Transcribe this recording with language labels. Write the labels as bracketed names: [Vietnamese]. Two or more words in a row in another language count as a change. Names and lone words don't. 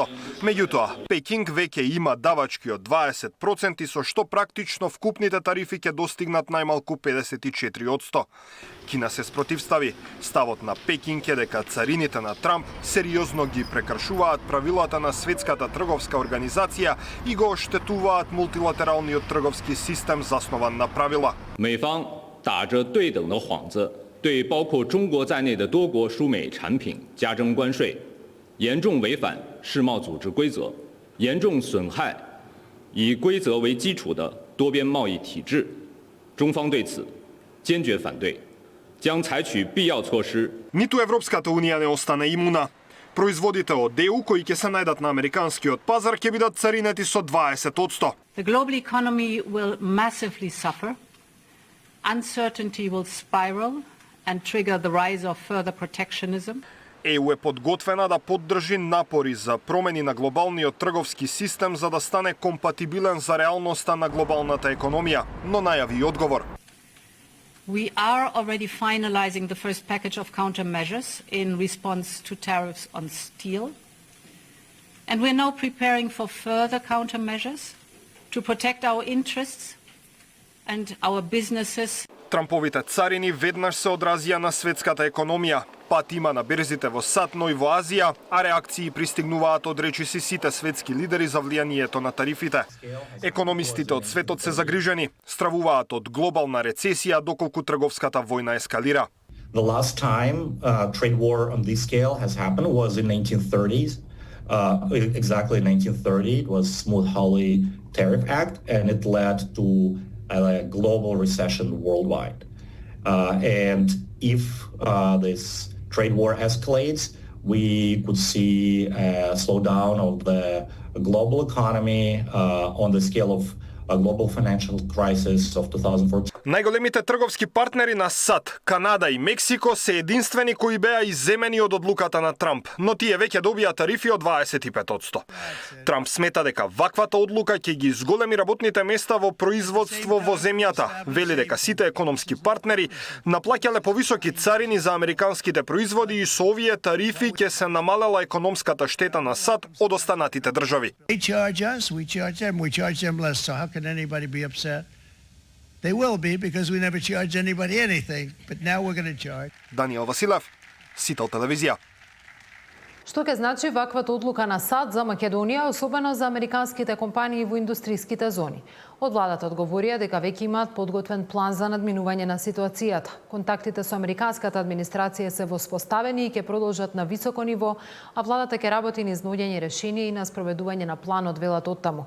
[Macedonian] Меѓутоа, Пекинг веќе има давачки од 20%, со што практично вкупните тарифи ќе достигнат најмалку 54%. Кина се спротивстави. Ставот на Пекинг е дека царините на Трамп сериозно ги прекршуваат правилата на Светската трговска организација и го оштетуваат мултилатералниот трговски систем заснуван на правила. [Chinese] 打着对等的幌子，对包括中国在内的多国输美产品加征关税，严重违反世贸组织规则，严重损害以规则为基础的多边贸易体制。中方对此坚决反对，将采取必要措施。 [Macedonian] Ниту Европската унија не остане имуна. Производите од ЕУ кои ќе се најдат на американскиот пазар ќе бидат царинети со 20%. [English] The global economy will massively suffer. Uncertainty will spiral and trigger the rise of further protectionism. [Macedonian] ЕУ е подготвена да поддржи напори за промени на глобалниот трговски систем за да стане компатибилен за реалноста на глобалната економија, но најави одговор. [English] We are already finalizing the first package of countermeasures in response to tariffs on steel. And we're now preparing for further countermeasures to protect our interests and our businesses. [Macedonian] Трамповите царини веднаш се одразија на светската економија. Пат има на берзите во САД, но и во Азија, а реакции пристигнуваат од речиси сите светски лидери за влијанието на тарифите. Економистите од светот се загрижени, стравуваат од глобална рецесија доколку трговската војна ескалира. [English] The last time trade war on this scale has happened was in 1930s. Exactly in 1930, it was Smoot-Hawley Tariff Act, and it led to a global recession worldwide. And if this trade war escalates, we could see a slowdown of the global economy on the scale of a global financial crisis of 2014. [Macedonian] Најголемите трговски партнери на САД, Канада и Мексико се единствени кои беа изземени од одлуката на Трамп, но тие веќе добија тарифи од 25%. Трамп смета дека ваквата одлука ќе ги изголеми работните места во производство во земјата. Вели дека сите економски партнери наплаќале повисоки царини за американските производи и со овие тарифи ќе се намалела економската штета на САД од останатите држави. [English] They charge us, we charge them less. So how can anybody be upset? They will be because we never charge anybody anything, but now we're going to charge. [Macedonian] Даниел Василев, Сител телевизија. Што ќе значи ваквата одлука на САД за Македонија, особено за американските компании во индустријските зони? Од владата одговорија дека веќе имаат подготвен план за надминување на ситуацијата. Контактите со американската администрација се воспоставени и ќе продолжат на високо ниво, а владата ќе работи на изнаоѓање решение и на спроведување на планот, велат оттаму.